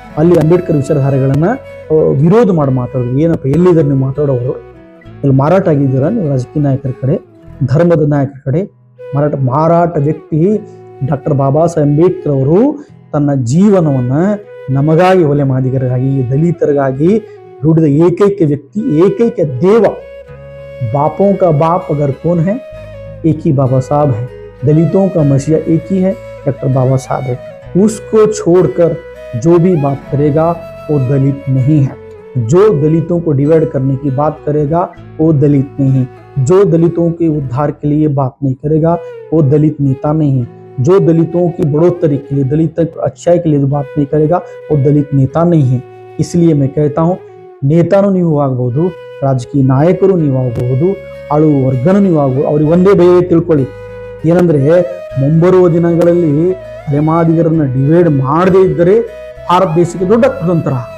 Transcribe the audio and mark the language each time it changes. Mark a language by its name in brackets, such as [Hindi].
[Kannada] ಅಲ್ಲಿ ಅಂಬೇಡ್ಕರ್ ವಿಚಾರಧಾರೆಗಳನ್ನು ವಿರೋಧ ಮಾಡಿ ಮಾತಾಡೋದು ಏನಪ್ಪ, ಎಲ್ಲಿದ್ದಾರೆ ನೀವು ಮಾತಾಡೋರು? ಇಲ್ಲಿ ಮಾರಾಟ ಆಗಿದ್ದೀರಾ ನೀವು ರಾಜಕೀಯ ನಾಯಕರ ಕಡೆ? ಧರ್ಮದ ನಾಯಕರ ಕಡೆ ಮಾರಾಟ ವ್ಯಕ್ತಿ ಡಾಕ್ಟರ್ ಬಾಬಾ ಸಾಹೇಬ್ ಅಂಬೇಡ್ಕರ್ ಅವರು ತನ್ನ ಜೀವನವನ್ನು ನಮಗಾಗಿ, ಒಲೆ ಮಾದಿಗರಿಗಾಗಿ, ದಲಿತರಿಗಾಗಿ ದುಡಿದ ಏಕೈಕ ವ್ಯಕ್ತಿ, ಏಕೈಕ ದೇವ. [Hindi] बापों का बाप अगर कौन है, एक ही बाबा साहब है. दलितों का मसीहा एक ही है, डॉक्टर बाबा साहब है. उसको छोड़कर जो भी बात करेगा वो दलित नहीं है. जो दलितों को डिवाइड करने की बात करेगा वो दलित नहीं है. जो दलितों के उद्धार के लिए बात नहीं करेगा वो दलित नेता नहीं है. जो दलितों की बढ़ोतरी के लिए, दलित अच्छाई के लिए जो बात नहीं करेगा वो दलित नेता नहीं है. इसलिए मैं कहता हूँ, [Kannada] ನೇತಾನು ನೀವು ಆಗಬಹುದು, ರಾಜಕೀಯ ನಾಯಕರು ನೀವು ಆಗಬಹುದು, ಆಳುವ ವರ್ಗನೂ ನೀವು ಆಗಬಹುದು. ಅವ್ರಿಗೆ ಒಂದೇ ಭಯ ತಿಳ್ಕೊಳ್ಳಿ, ಏನಂದ್ರೆ ಮುಂಬರುವ ದಿನಗಳಲ್ಲಿ ಅಲೆಮಾದಿಗರನ್ನ ಡಿವೈಡ್ ಮಾಡದೇ ಇದ್ದರೆ ಭಾರತ ದೇಶಕ್ಕೆ ದೊಡ್ಡ ಕುತಂತ್ರ.